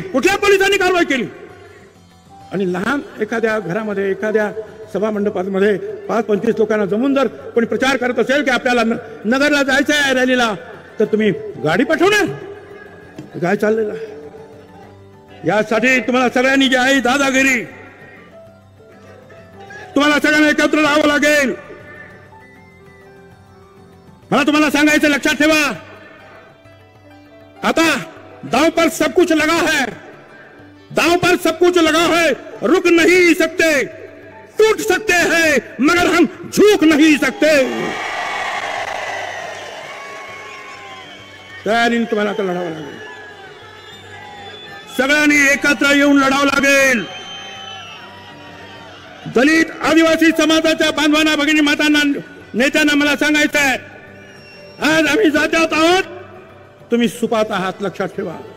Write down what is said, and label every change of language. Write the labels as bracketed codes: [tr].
[mr] कुठल्या पोलिसांनी कारवाई केली? आणि लहान एखाद्या घरामध्ये, एखाद्या सभा मंडपामध्ये 5-25 लोकांना जमून जर कोणी प्रचार करत असेल की आपल्याला नगरला जायचं आहे रॅलीला, तर तुम्ही गाडी पाठवणार? काय चाललेलं? यासाठी तुम्हाला सगळ्यांनी जी आहे दादागिरी, तुम्हाला सगळ्यांना एकत्र राहावं लागेल. मला तुम्हाला सांगायचं, लक्षात ठेवा, आता [hi] दांव पर सब कुछ लगा है, [mr] दांव पर सब कुछ लगा है. [hi] रुक नहीं सकते, टूट सकते हैं, मगर हम झुक नहीं सकते. [mr] तयारीने तुम्हाला आता लढावं लागेल. सगळ्यांनी एकत्र येऊन लढावं लागेल. दलित आदिवासी समाजाच्या बांधवांना, भगिनी मातांना, नेत्यांना मला सांगायचं आहे, आज आम्ही जात्यात आहोत, तुम्ही सुपात आहात. लक्षात ठेवा.